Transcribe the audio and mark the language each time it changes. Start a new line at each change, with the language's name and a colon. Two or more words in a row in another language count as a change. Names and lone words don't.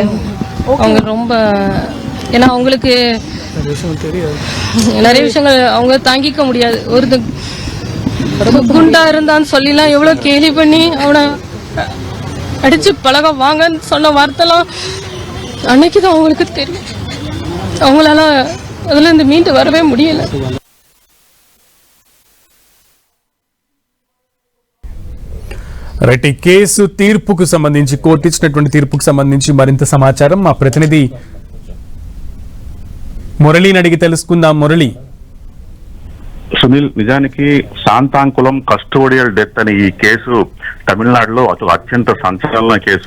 Tamil: அவங்க ரொம்ப, ஏன்னா அவங்களுக்கு நிறைய விஷயங்கள் அவங்க தாங்கிக்க முடியாது. ஒரு குண்டா இருந்தான்னு சொல்லிலாம் எவ்வளவு கேலி பண்ணி அவனை அடிச்சு பழக வாங்கன்னு சொன்ன வார்த்தைலாம் அன்னைக்குதான் அவங்களுக்கு தெரியும். அவங்களால அதுல இருந்து மீண்டு வரவே முடியல.
Telugu: రైట్, ఈ కేసు తీర్పుకు సంబంధించి, కోర్టు ఇచ్చినటువంటి తీర్పుకు సంబంధించి మరింత సమాచారం మా ప్రతినిధి మురళిని అడిగి తెలుసుకుందాం. మురళి. సునీల్, నిజానికి శాంతాంకులం కస్టోడియల్ డెత్ అని ఈ కేసు తమిళనాడులో అత్యంత సంచలన కేసు.